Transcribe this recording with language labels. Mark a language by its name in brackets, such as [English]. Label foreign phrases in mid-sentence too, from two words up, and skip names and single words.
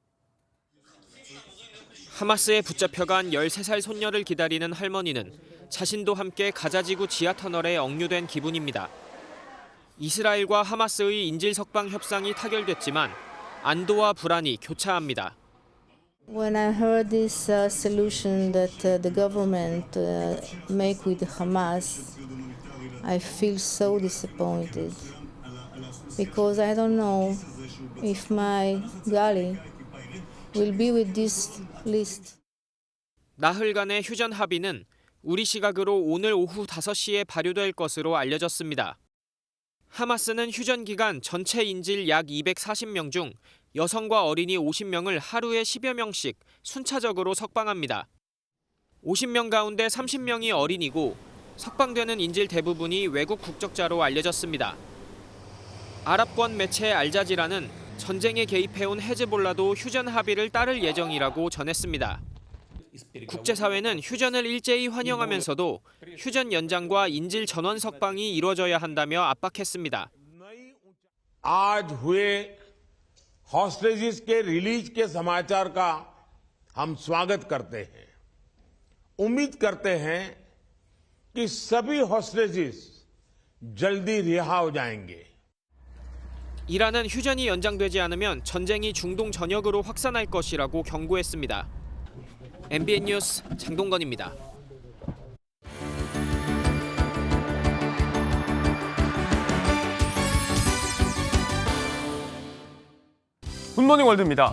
[Korean] 하마스에 붙잡혀간 13살 손녀를 기다리는 할머니는 자신도 함께 가자지구 지하터널에 억류된 기분입니다. 이스라엘과 하마스의 인질 석방 협상이 타결됐지만 안도와 불안이 교차합니다. [English] When I heard this solution that the government make with Hamas, I feel so disappointed because I don't know if my galley will be with this list. [Korean] 나흘간의 휴전 합의는 우리 시각으로 오늘 오후 5시에 발효될 것으로 알려졌습니다. 하마스는 휴전 기간 전체 인질 약 240명 중 여성과 어린이 50명을 하루에 10여 명씩 순차적으로 석방합니다. 50명 가운데 30명이 어린이고 석방되는 인질 대부분이 외국 국적자로 알려졌습니다. 아랍권 매체 알자지라는 전쟁에 개입해온 헤즈볼라도 휴전 합의를 따를 예정이라고 전했습니다. 국제사회는 휴전을 일제히 환영하면서도 휴전 연장과 인질 전원 석방이 이루어져야 한다며 압박했습니다. [Hindi] आज हुए हॉस्टेजेस के रिलीज के समाचार का हम स्वागत करते हैं। उम्मीद करते हैं कि सभी हॉस्टेजेस जल्दी रिहा हो जाएंगे। [Korean] 이란은 휴전이 연장되지 않으면 전쟁이 중동 전역으로 확산할 것이라고 경고했습니다. MBN 뉴스 장동건입니다. 굿모닝 월드입니다.